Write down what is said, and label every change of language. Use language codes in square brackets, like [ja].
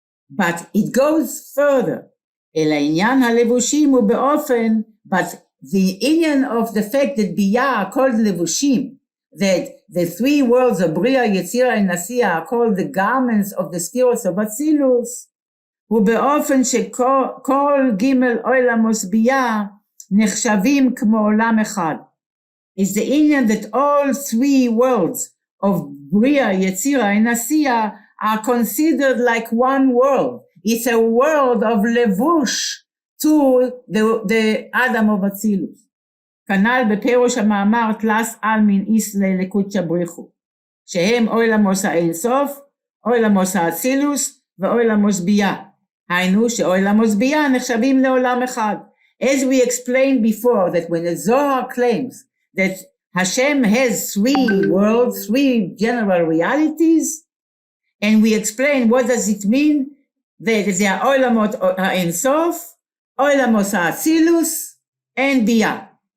[en] But it goes further. [he] אלא עניין הלבושים הוא באופן, [en] but the inyan of the fact that Biyah are called levushim, that the 3 worlds of Bria, Yetzira, and Asiya are called the garments of the spheros of Atzilus, [he] ובאופן שכל ג' עולמות בייה נחשבים כמו עולם אחד. [en] Is the inyan that all 3 worlds of Bria, Yetzira, and Asiya are considered like one world. It's a world of levush to the Adam of Atzilus. [he] כנ"ל בפירוש המאמר תלס אלמין איסלי לקודשא בריחו, שהם עולמות האינסוף, עולמות האצילוס ועולמות בייה. היינו שעולמות בייה נחשבים לעולם אחד. [en] As we explained before, that when the Zohar claims that Hashem has 3 worlds, 3 general realities, and we explain what does it mean, that they are עולמות האינסוף, עולמות האצילוס, and בייה.